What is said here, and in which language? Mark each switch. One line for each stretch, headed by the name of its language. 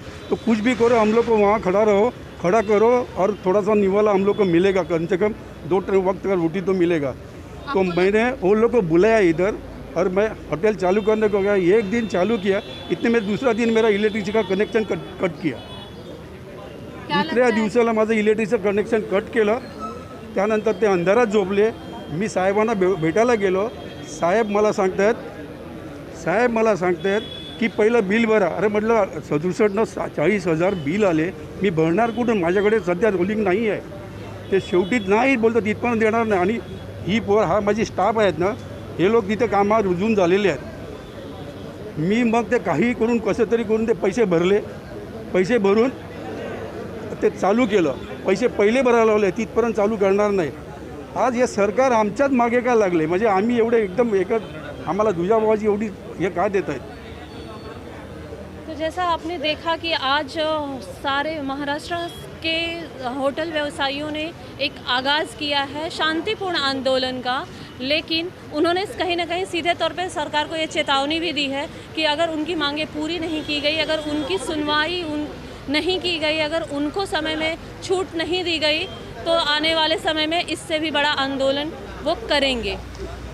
Hindi: तो कुछ भी करो, हम लोग को वहाँ खड़ा करो और थोड़ा सा निवाला हम लोग को मिलेगा, कम से कम 2 टाइम वक्त का रोटी तो मिलेगा। तो मैंने उन लोग को बुलाया इधर और मैं होटल चालू करने को गया, 1 दिन चालू किया, इतने में दूसरा दिन मेरा इलेक्ट्रिसिटी का कनेक्शन कट किया।
Marathi: दुसऱ्या दिवसाला माझं इलेक्ट्रिसिटी कनेक्शन कट केलं। त्यानंतर ते अंधारात झोपले। मी साहेबांना भेटायला गेलो। साहेब मला सांगतायत की पहिलं बिल भरा। अरे म्हटलं 67 40,000 बिल आले, मी भरणार कुठून, माझ्याकडे सध्या रोलिंग नाही आहे। ते शेवटी नाही बोलतात, इथपर्यंत देणार नाही। आणि ही हा माझी स्टाफ आहेत ना, हे लोक तिथे कामावर रुजून झालेले आहेत। मी मग ते काही करून कसं तरी करून ते पैसे भरले। पैसे भरून ते चालू केलं। पैसे पहिले भरायला लावले, तिथपर्यंत चालू करणार नाही। आज हे सरकार आमच्याच मागे का लागले, म्हणजे आम्ही एवढे एकदम आम्हाला दुजाभावाची एवढी हे का देत आहेत।
Hindi: तो जैसा आपने देखा कि आज सारे महाराष्ट्र के होटल व्यवसायियों ने एक आगाज़ किया है शांतिपूर्ण आंदोलन का, लेकिन उन्होंने कहीं ना कहीं सीधे तौर पे सरकार को ये चेतावनी भी दी है कि अगर उनकी मांगें पूरी नहीं की गई, अगर उनकी सुनवाई नहीं की गई, अगर उनको समय में छूट नहीं दी गई, तो आने वाले समय में इससे भी बड़ा आंदोलन वो करेंगे।